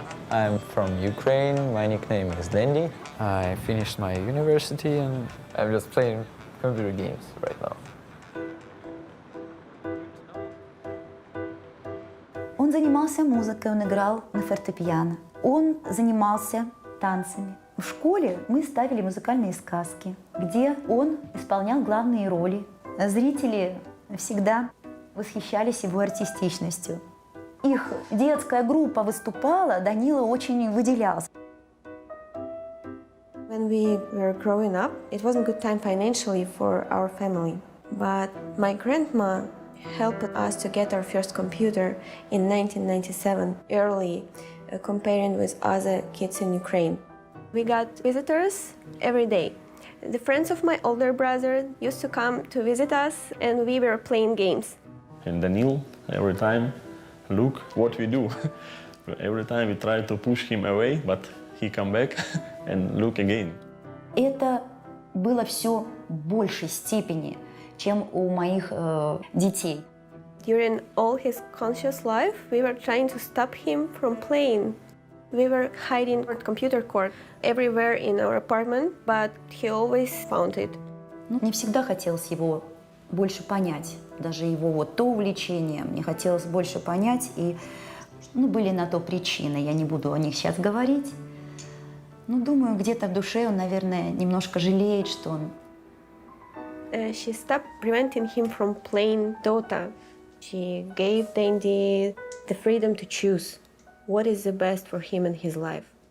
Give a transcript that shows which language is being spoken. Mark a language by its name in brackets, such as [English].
[English] I'm from Ukraine. My nickname is DENDI. I finished my university and I'm just playing computer games right now. [Russian] Он занимался музыкой, он играл на фортепиано. Он занимался танцами. В школе мы ставили музыкальные сказки, где он исполнял главные роли. Зрители всегда восхищались его артистичностью. Их детская группа выступала, Данила очень выделялся. [English] When we were growing up, it wasn't a good time financially for our family. But my grandma helped us to get our first computer in 1997, early, comparing with other kids in Ukraine. We got visitors every day. The friends of my older brother used to come to visit us, and we were playing games. And Daniel, every time, look what we do. Every time we try to push him away, but he come back and look again. [Russian] Это было все в большей степени, чем у моих детей. [English] During all his conscious life, we were trying to stop him from playing. We were hiding our computer cord everywhere in our apartment, but he always found it. [Russian] Мне всегда хотелось его больше понять, даже его вот то увлечение, мне хотелось больше понять, и были на то причины, я не буду о них сейчас говорить. Но думаю, где-то в душе он, наверное, немножко жалеет, что он... [English] She stopped preventing him from playing Dota. She gave DENDI the freedom to choose what is the best for him in his life.